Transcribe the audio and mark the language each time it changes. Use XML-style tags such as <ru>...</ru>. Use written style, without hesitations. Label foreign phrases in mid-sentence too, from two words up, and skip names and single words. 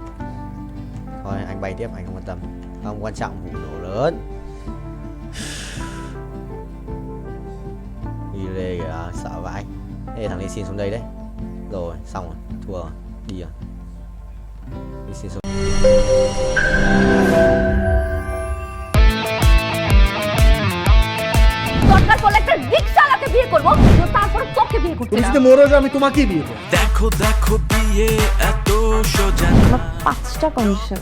<vi>Thôi anh bay tiếp, anh không quan tâm. Không quan trọng vụ nổ lớn. Đi lê kìa, sợ vãi. Ê thằng này xin xuống đây đấy. Rồi xong rồi, thua rồi. Đi rồi. Đi xin xuống.</vi> <bn>দরকার পড়লে একটা রিকশাওয়ালাকে বিয়ে করবো, তারপর তোকে বিয়ে করতে তুমি যদি মরো যাও আমি তোমাকেই বিয়ে করব। দেখো বিয়ে এত সোজা আমার 5টা কন্ডিশন।</bn>